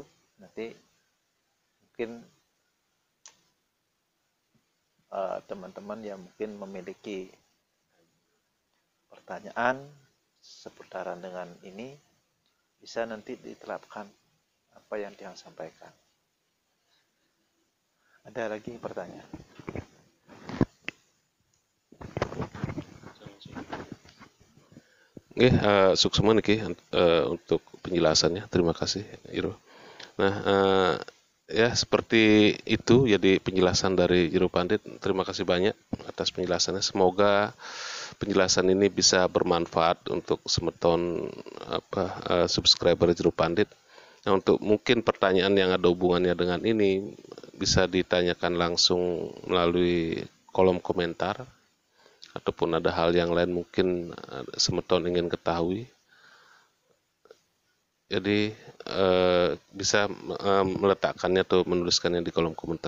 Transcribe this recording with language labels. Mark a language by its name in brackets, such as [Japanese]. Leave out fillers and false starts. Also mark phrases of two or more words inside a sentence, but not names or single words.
[Indonesian] Nanti mungkin teman-teman yang mungkin memiliki pertanyaan seputaran dengan ini bisa nanti diterapkan apa yang Tiang sampaikan. Ada lagi pertanyaan? Oke, [Balinese] suksema niki [Indonesian] untuk penjelasannya. Terima kasih, Iro. Nah, ya seperti itu jadi penjelasan dari Jero Pandit. Terima kasih banyak atas penjelasannya. Semoga penjelasan ini bisa bermanfaat untuk semeton subscriber Jero Pandit. Nah, untuk mungkin pertanyaan yang ada hubungannya dengan ini bisa ditanyakan langsung melalui kolom komentar ataupun ada hal yang lain mungkin Semeton ingin ketahui, jadi bisa meletakkannya atau menuliskannya di kolom komentar.